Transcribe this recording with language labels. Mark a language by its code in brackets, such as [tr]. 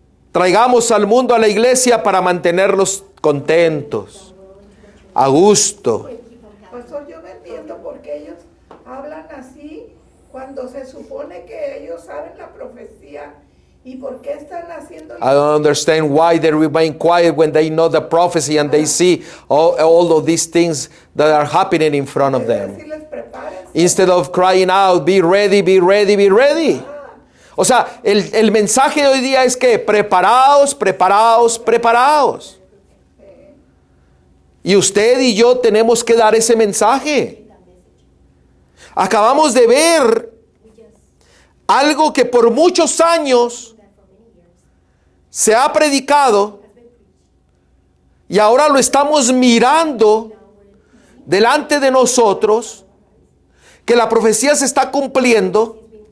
[es] Traigamos al mundo a la iglesia para mantenerlos contentos, a gusto. Pastor, yo no entiendo por qué ellos hablan así cuando se supone que ellos saben la profecía y por qué están haciendo. [en] I don't understand why they remain quiet when they know the prophecy and they see all of these things that are happening in front of them. [es] Decirles, prepárense. [en] Instead of crying out, be ready, be ready, be ready. [es] O sea, el mensaje de hoy día es que preparaos, preparaos, preparaos. Y usted y yo tenemos que dar ese mensaje. Acabamos de ver algo que por muchos años se ha predicado y ahora lo estamos mirando delante de nosotros, que la profecía se está cumpliendo,